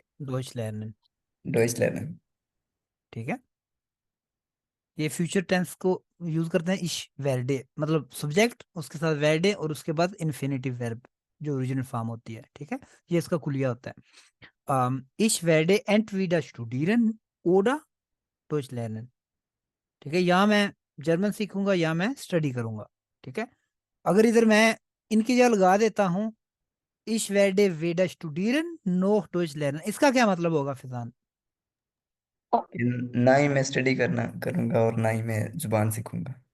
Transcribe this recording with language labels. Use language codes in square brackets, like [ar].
[hi] Deutsche लर्नन, [de] Deutsch lernen। [hi] ठीक है। ये फ्यूचर टेंस को यूज करते हैं इश वेरडे, मतलब सब्जेक्ट उसके साथ वेरडे और उसके बाद इन्फिनेटिव वर्ब जो ओरिजिनल फॉर्म होती है, ठीक है। ये इसका कुलिया होता है। [de] Ich werde entweder studieren oder Deutsch lernen, [hi] ठीक है। या मैं जर्मन सीखूंगा या मैं स्टडी करूंगा, ठीक है। अगर इधर मैं इनकी जगह लगा देता हूँ [de] Ich werde weder studieren noch Deutsch lernen, [hi] इसका क्या मतलब होगा फिजान? ना ही मैं स्टडी करना करूंगा और ना ही मैं जुबान सीखूंगा।